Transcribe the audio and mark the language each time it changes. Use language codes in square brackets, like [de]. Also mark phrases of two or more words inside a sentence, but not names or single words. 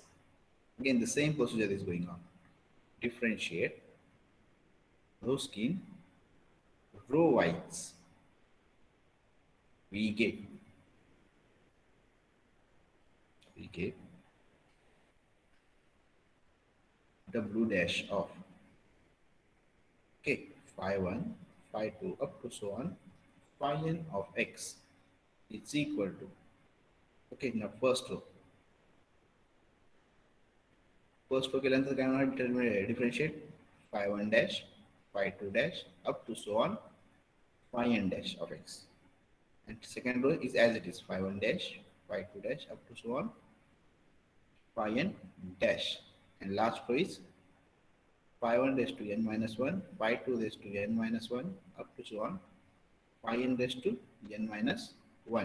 [en] Again, the same procedure is going on. Differentiate row scheme row wise. We get w dash of okay phi 1 phi 2 up to so on phi n of x is equal to okay now first row [mr] केल्यानंतर काय होणार [en] differentiate phi 1 dash phi 2 dash up to so on phi n dash of x, and second row is as it is phi 1 dash phi 2 dash up to so on phi n dash, and last row is phi 1 raised to n minus 1 phi 2 raised to n minus 1 up to so on phi n raised to n minus 1.